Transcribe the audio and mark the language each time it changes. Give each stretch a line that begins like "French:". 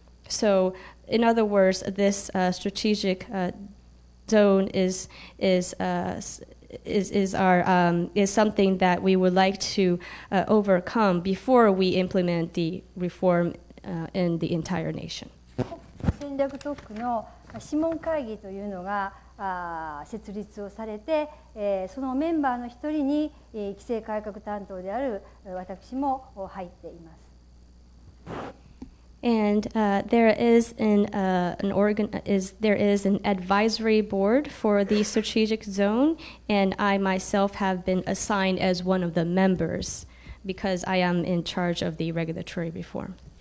English: So, in other words, this strategic zone is something that we would like to overcome before we implement the reform in the entire nation.
Japanese: 戦略特区の諮問会議というのが設立をされて、そのメンバーの一人に規制改革担当である私も入っています。
English: And there is an advisory board for the strategic zone, and I myself have been assigned as one of the members because I am in charge of the regulatory reform.